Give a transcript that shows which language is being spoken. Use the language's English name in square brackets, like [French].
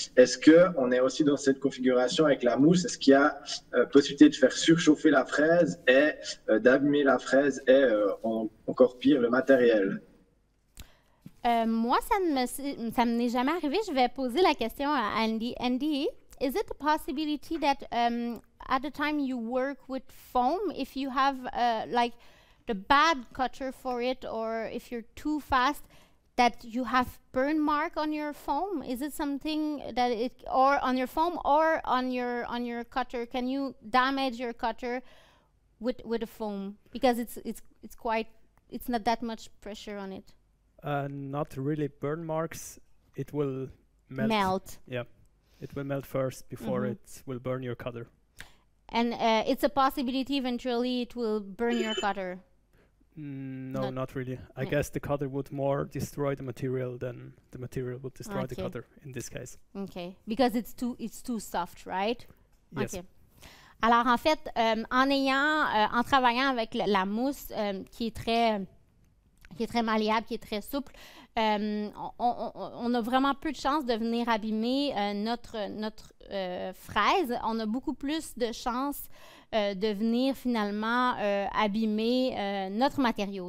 [French] Est-ce qu'on est aussi dans cette configuration avec la mousse? Est-ce qu'il y a possibilité de faire surchauffer la fraise et d'abîmer la fraise et encore pire, le matériel? Moi, ça ne m'est jamais arrivé. Je vais poser la question à Andy. [English] Andy, is it a possibility that at the time you work with foam, if you have like the bad cutter for it, or if you're too fast, that you have burn mark on your foam? Is it something that or on your foam or on your cutter? Can you damage your cutter with a foam because it's not that much pressure on it? Not really burn marks. It will melt. Yeah, it will melt first before it will burn your cutter. And it's a possibility eventually it will burn your cutter. No, not really. I guess the cutter would more destroy the material than the material would destroy the cutter in this case. Okay, because it's too soft, right? Yes. Okay. [French] Alors, en fait, en travaillant avec la mousse qui est très malléable, qui est très souple, on a vraiment peu de chances de venir abîmer notre fraise. On a beaucoup plus de chances de venir finalement abîmer notre matériau.